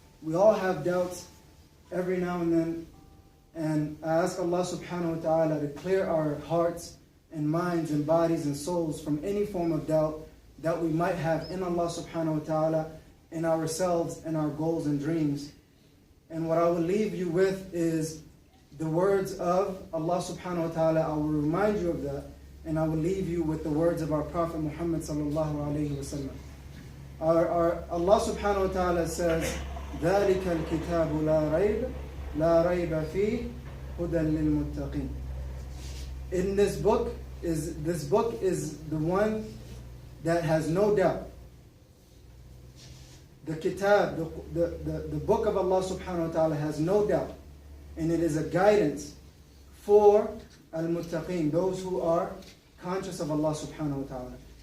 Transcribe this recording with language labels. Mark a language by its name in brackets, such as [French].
[English] We all have doubts every now and then. And I ask Allah subhanahu wa ta'ala to clear our hearts and minds and bodies and souls from any form of doubt that we might have in Allah subhanahu wa ta'ala, in ourselves and our goals and dreams. And what I will leave you with is the words of Allah subhanahu wa ta'ala. I will remind you of that, and I will leave you with the words of our Prophet Muhammad sallallahu alayhi wa sallam. Our Allah subhanahu wa ta'ala says, [Arabic] ذَلِكَ الْكِتَابُ لَا رَيْبَ فِيهِ هُدًى لِلْمُتَّقِينَ. [English] In this book is the one that has no doubt. The kitab, the book of Allah subhanahu wa ta'ala has no doubt. And it is a guidance for al-muttaqeen, those who are conscious of Allah subhanahu wa ta'ala.